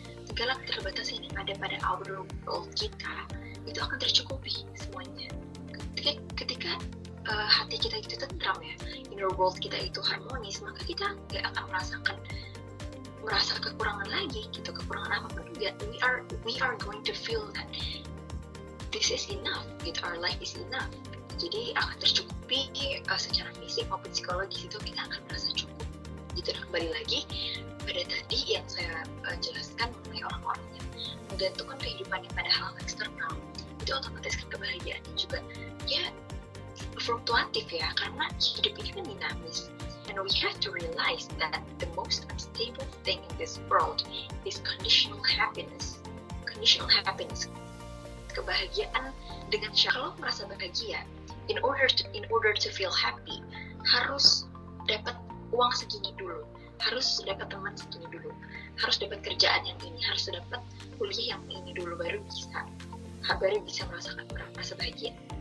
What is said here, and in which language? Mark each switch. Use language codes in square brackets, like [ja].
[id] Segala keterbatasan yang ada pada outer world kita itu akan tercukupi semuanya. Ketika hati kita itu tentram ya, inner world kita itu harmonis, maka kita gak akan merasa kekurangan lagi gitu, kekurangan apapun juga. [en] We are going to feel that this is enough, [id] gitu, [en] our life is enough. [id] Jadi akan tercukupi secara fisik maupun psikologis, itu kita akan merasa cukup. Gitu. Dan kembali lagi pada tadi yang saya jelaskan mengenai orang-orang yang menggantungkan kehidupannya pada hal eksternal, itu otomatis kan kebahagiaannya juga ya fluktuatif ya, karena hidup ini kan dinamis. [en] And we have to realize that the most unstable thing in this world is conditional happiness. [id] Conditional happiness, kebahagiaan dengan syarat. Kalau merasa bahagia, [en] in order to feel happy, [id] harus dapat uang segini dulu, harus dapat teman segini dulu, harus dapat kerjaan yang ini, harus dapat kuliah yang ini dulu, baru bisa merasa bahagia.